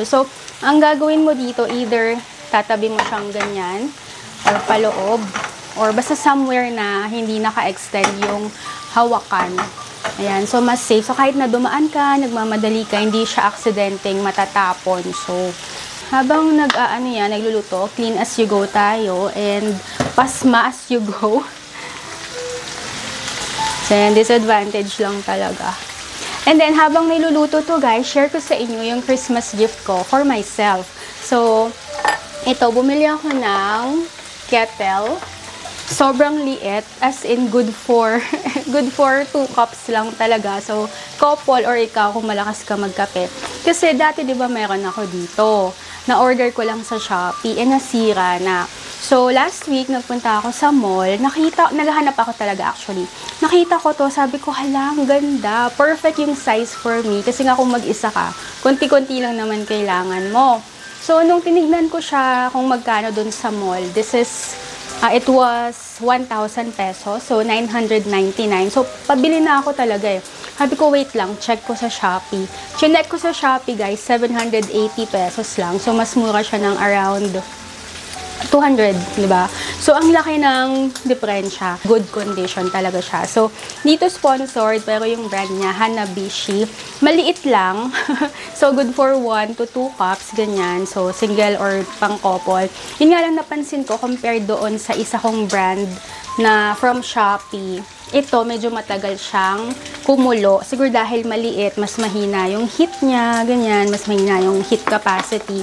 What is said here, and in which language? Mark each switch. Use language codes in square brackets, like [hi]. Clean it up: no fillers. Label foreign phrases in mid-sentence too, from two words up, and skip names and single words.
[tl] So, ang gagawin mo dito, either tatabi mo siyang ganyan, or paloob, or basta somewhere na hindi naka-extend yung hawakan. Ayan, so mas safe. So kahit na dumaan ka, nagmamadali ka, hindi siya aksidenteng matatapon. So, habang nagluluto, [en] clean as you go tayo, and pasma as you go. [tl] So, yan, disadvantage lang talaga. And then, habang niluluto to guys, share ko sa inyo yung [en] Christmas gift [tl] ko [en] for myself. [tl] So, ito, bumili ako ng kettle. Sobrang liit, [en] as in good for 2 cups [tl] lang talaga. So, [en] couple or [tl] ikaw kung malakas ka magkape. Kasi dati 'di ba meron ako dito. Na-order ko lang sa Shopee and nasira na. So, [en] last week [tl] nagpunta ako sa mall, naghahanap ako talaga actually. Nakita ko to, sabi ko, hala, ang ganda. Perfect yung size [en] for me [tl] kasi nga kung mag-isa ka, konti-konti lang naman kailangan mo. So, nung tinignan ko siya kung magkano dun sa mall, [en] this is it was 1,000 pesos. So, 999. [tl] So, pabili na ako talaga eh. Sabi ko, wait lang, check ko sa Shopee. Chinek ko sa Shopee, guys, 780 pesos lang. So, mas mura siya ng around 200, di ba? So, ang laki ng diferensya. [en] Good condition [tl] talaga siya. So, dito sponsored, pero yung brand niya, Hanabishi. Maliit lang. [en] So, good for 1 to 2 cups, [tl] ganyan. So, [en] single or [tl] pang-couple. Yun nga lang napansin ko, compared doon sa isa kong brand na from Shopee. Ito, medyo matagal siyang kumulo. Siguro dahil maliit, mas mahina yung heat niya, ganyan. Mas mahina yung [en] heat capacity.